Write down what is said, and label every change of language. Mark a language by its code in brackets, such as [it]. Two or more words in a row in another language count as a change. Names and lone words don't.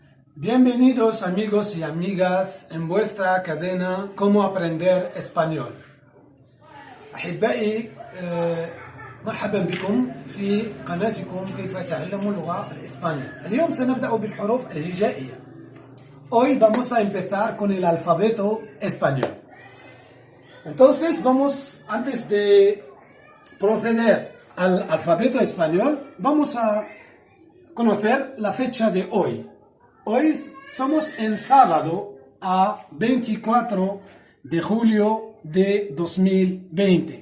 [es] Bienvenidos amigos y amigas en vuestra cadena Cómo aprender español. [ar] أحبائي مرحبا بكم في قناتكم كيف تعلموا اللغة الإسبانية. اليوم سنبدأ بالحروف الهجائية. [es] Hoy vamos a empezar con el alfabeto español. Entonces antes de proceder al alfabeto español, vamos a conocer la fecha de hoy. Hoy somos en sábado a 24 de julio de 2020.